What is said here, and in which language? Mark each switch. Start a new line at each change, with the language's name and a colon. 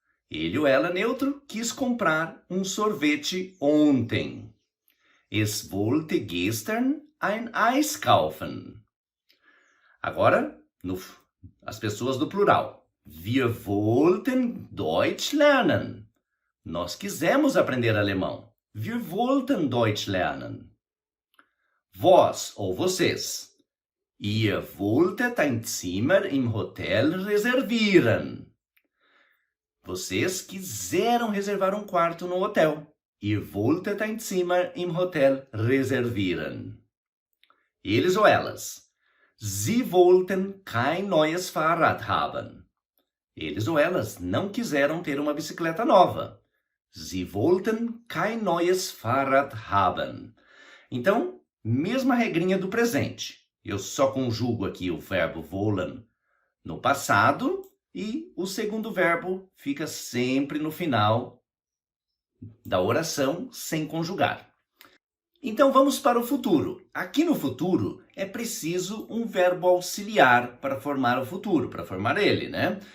Portuguese: Ele ou ela, neutro, quis comprar um sorvete ontem.
German: Es wollte gestern ein Eis kaufen.
Portuguese: Agora, as pessoas do plural.
German: Wir wollten Deutsch lernen.
Portuguese: Nós quisemos aprender alemão.
German: Wir wollten Deutsch lernen.
Portuguese: Vós ou vocês.
German: Ihr wolltet ein Zimmer im Hotel reservieren.
Portuguese: Vocês quiseram reservar um quarto no hotel.
German: Ihr wolltet ein Zimmer im Hotel reservieren.
Portuguese: Eles ou elas.
German: Sie wollten kein neues Fahrrad haben.
Portuguese: Eles ou elas não quiseram ter uma bicicleta nova.
German: Sie wollten kein neues Fahrrad haben.
Portuguese: Então, mesma regrinha do presente. Eu só conjugo aqui o verbo wollen no passado e o segundo verbo fica sempre no final da oração sem conjugar. Então vamos para o futuro. Aqui no futuro é preciso um verbo auxiliar para formar o futuro, para formar ele, né?